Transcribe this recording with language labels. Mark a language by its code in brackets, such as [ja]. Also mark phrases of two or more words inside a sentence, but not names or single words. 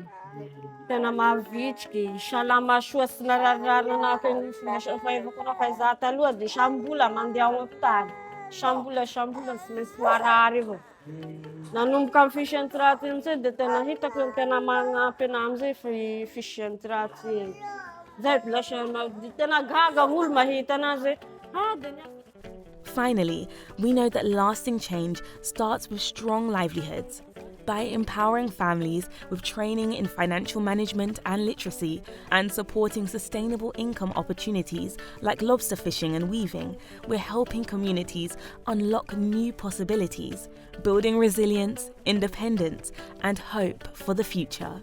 [mg] Tena mahavitriky, salama soa sy nararirarina anakiny fahaizako anao fa izaho taloha de sambola mandeha ao hôpitaly. Sambola sy maintsy marary avao. Nanomboka amin'ny fisian'ny Drought amizay de tena hitako tena magnampy anahy amizay fisian'ny Drought igny. Zay lasa tena gaga olo mahita anazy de [en] Finally, we know that lasting change starts with strong livelihoods. By empowering families with training in financial management and literacy and supporting sustainable income opportunities like lobster fishing and weaving, we're helping communities unlock new possibilities, building resilience, independence, and hope for the future.